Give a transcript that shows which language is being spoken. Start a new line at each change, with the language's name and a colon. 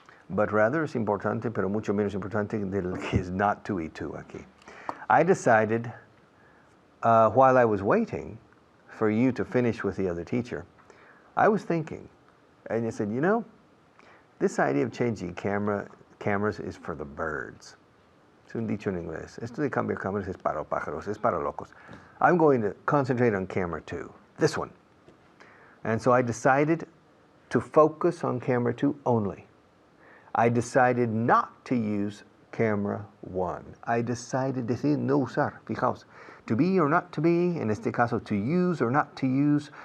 English: But rather
Spanish: es importante, pero mucho menos importante del que es not 2 y 2 aquí.
English: I decided, while I was waiting for you to finish with the other teacher, I was thinking, and I said, you know, this idea of changing cameras is for the birds.
Spanish: Es un dicho en inglés. Esto de cambiar cámaras es para pájaros, es para locos.
English: I'm going to concentrate on camera 2, this one. And so I decided to focus on camera 2 only. I decided not to use camera 1. I decided
Spanish: decir no usar, fijaos.
English: To be or not to be,
Spanish: en este caso
English: to use or not to use.